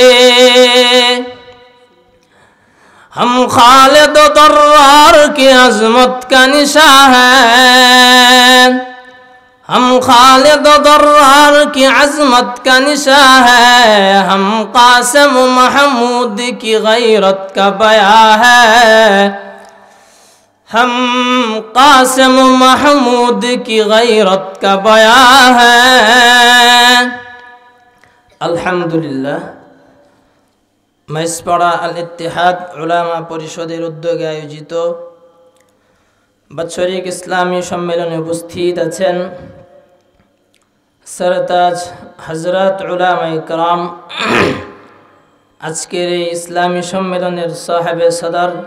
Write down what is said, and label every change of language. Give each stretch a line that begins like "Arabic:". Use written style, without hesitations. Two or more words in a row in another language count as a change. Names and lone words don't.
Urdu: ہم خالد و درار کی عظمت کا نشاں ہے، ہم خالد و درار کی عظمت کا نشاں ہے، ہم قاسم و محمود کی غیرت کا بیاں ہے، ہم قاسم و محمود کی غیرت کا بیاں ہے۔ الحمدللہ،
Bangla: মেসপাড়া আল ইত্তেহাদ উলামা পরিষদের উদ্যোগে আয়োজিত বাৎসরিক ইসলামী সম্মেলনে উপস্থিত আছেন
Urdu: سرتاج حضرت علمائے کرام
Bangla: আজকের এই ইসলামী সম্মেলনের সাহেবে সদর